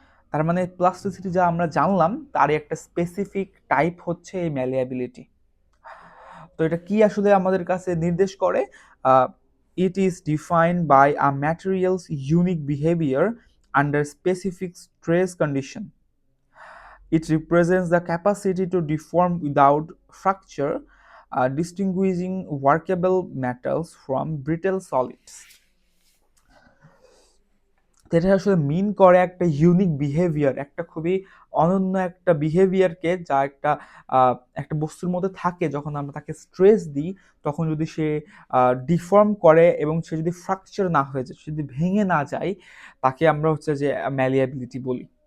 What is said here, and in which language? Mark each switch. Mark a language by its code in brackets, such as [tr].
[bn] তার মানে প্লাস্টিসিটি যা আমরা জানলাম তারই একটা স্পেসিফিক টাইপ হচ্ছে এই ম্যালিয়াবিলিটি। তো এটা কি আসলে আমাদের কাছে নির্দেশ করে? [en] It is defined by a materials unique behaviour under specific stress condition. It represents the capacity to deform without fracture, distinguishing workable metals from brittle solids. [bn] এটা আসলে মিন করে একটা ইউনিক বিহেভিয়ার, একটা খুবই অনন্য একটা বিহেভিয়ারকে, যা একটা একটা বস্তুর মধ্যে থাকে। যখন আমরা তাকে স্ট্রেস দিই তখন যদি সে ডিফর্ম করে এবং সে যদি ফ্র্যাকচার না হয়ে যায়, সে যদি ভেঙে না যায়, তাকে আমরা হচ্ছে যে ম্যালিয়াবিলিটি বলি।